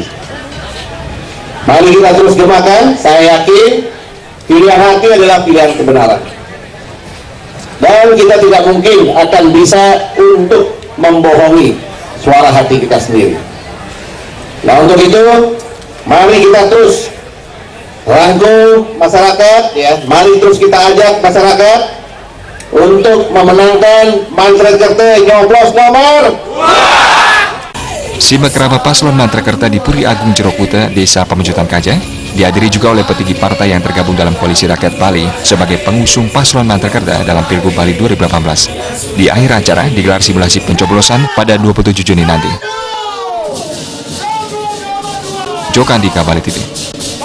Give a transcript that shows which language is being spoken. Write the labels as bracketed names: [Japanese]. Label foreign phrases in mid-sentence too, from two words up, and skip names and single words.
[Indonesian] Mari kita terus gemakan. Saya yakin pilihan hati adalah pilihan kebenaran, dan kita tidak mungkin akan bisa untuk membohongi suara hati kita sendiri. Nah, untuk itu mari kita terus rangkul masyarakat, ya. Mari terus kita ajak masyarakat untuk memenangkan Mantra Kerta nyoblos nomor 2. Simekrama paslon Mantra Kerta di Puri Agung Jerokuta, Desa Pemecutan Kaja, dihadiri juga oleh petinggi partai yang tergabung dalam Koalisi Rakyat Bali sebagai pengusung paslon Mantra Kerta dalam Pilgub Bali 2018. Di akhir acara digelar simulasi pencoblosan pada 27 Juni nanti. Jokandika, Bali TV.